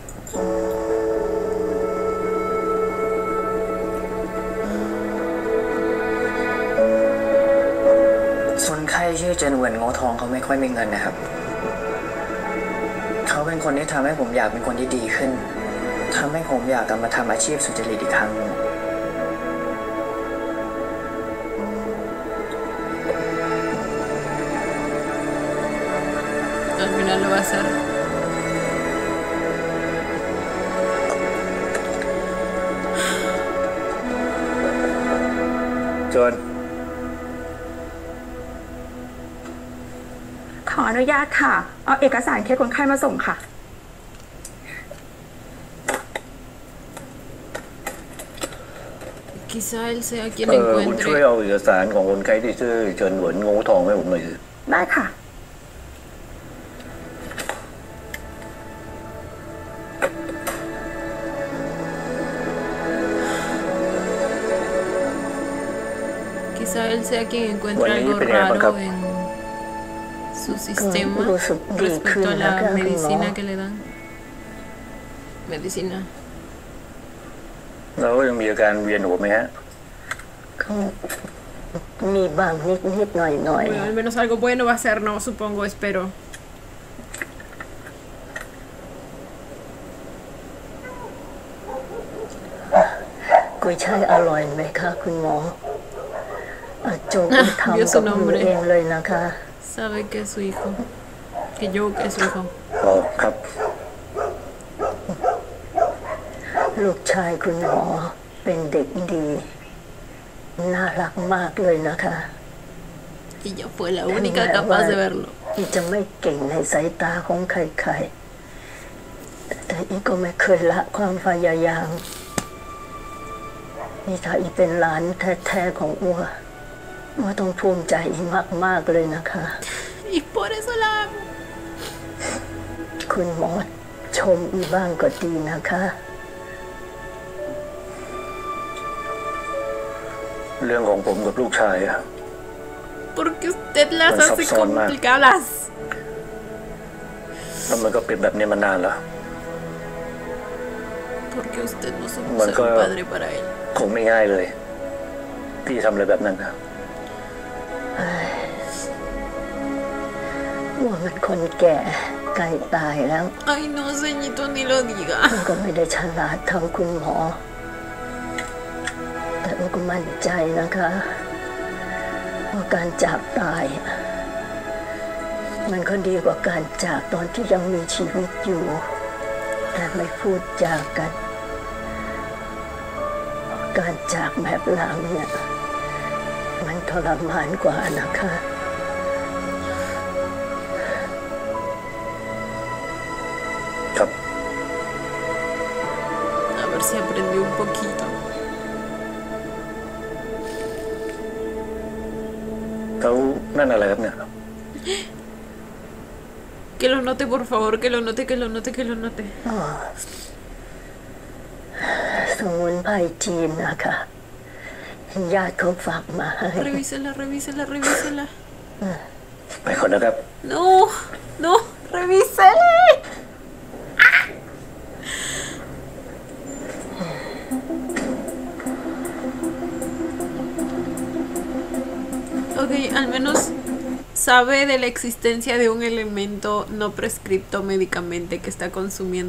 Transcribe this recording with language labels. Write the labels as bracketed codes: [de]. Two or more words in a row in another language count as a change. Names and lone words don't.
[th] คนไข้ชื่อเจนเหวินโงทองเขาไม่ค่อยมีเงินนะครับเขาเป็นคนที่ทำให้ผมอยากเป็นคนที่ดีขึ้นทำให้ผมอยากกลับมาทำอาชีพสุจริตอีกครั้ง [es] Al final lo va a hacer. [th] เชิญ ขออนุญาตค่ะ เอาเอกสารเคสคนไข้มาส่งค่ะ [es] Quizá él sea quien [th] คุณช่วย [es] encuentre. [th] เอาเอกสารของคนไข้ที่ชื่อเชิญเหวินโง่ทองให้ผมหน่อยสิ ได้ค่ะ [es] Quizá él sea quien encuentre Bueno, algo y primero, raro acá. en su sistema Sí, respecto a la acá, medicina ¿no? que le dan. Medicina. [th] แล้วยังมีอาการเวียนหัวไหมฮะ ก็มีบางนิดหน่อย [es] Bueno, al menos algo bueno va a ser, no supongo, espero. [th] กุ้ยช่ายอร่อยไหมคะคุณหมอโจ๊กทำ [es] Vio [th] กั [es] su [th] บมือ [es] nombre. [th] เองเลยนะคะ [es] Sabe que es su hijo. Que yo que es su hijo. [th] อ๋อครับ ลูกชายคุณหมอเป็นเด็กดีน่ารักมากเลยนะคะ [es] Y yo fue la única capaz de verlo. [th] อีจะไม่เก่งในสายตาของใครๆแต่อีก็ไม่เคยละความพยายามนี่ถ้าอีเป็นหลานแท้ๆของอัวต้องภูมิใจอีมากๆเลยนะคะ [es] Y por eso la amo. [th] คุณหมอชมอีบ้างก็ดีนะคะ เรื่องของผมกับลูกชายอะ [es] Porque usted las Pues hace son más. complicadas. [th] แล้วมันก็เป็นแบบนี้มานานแล้ว [es] Porque usted no supo Bueno, ser un claro. padre para él. [th] คงไม่ง่ายเลยที่ทำอะไรแบบนั้นนะ ว่ามันคนแก่ใกล้ตายแล้ว [es] Ay, no, ceñito, ni lo diga. [th] มันก็ไม่ได้ฉลาดเท่าคุณหมอ แต่มันก็มั่นใจนะคะว่าการจากตาย มันก็ดีกว่าการจากตอนที่ยังมีชีวิตอยู่ แต่ไม่พูดจากัน การจากแบบหลังเนี่ยมันทรมานกว่านะคะ ครับ [es] A ver si aprendió un poquito. [th] เขานั่นอะไรครับเนี่ย [es] Que lo note, por favor, que lo note, que lo note, que lo note. [th] สมุนไพรจีนนะคะญาติเขาฝากมาให้ [es] Revísela, revísela, revísela. [th] ไปก่อนนะครับ [es] No, no, revísela. Ok, al menos sabe de la existencia de un elemento no prescripto médicamente que está consumiendo.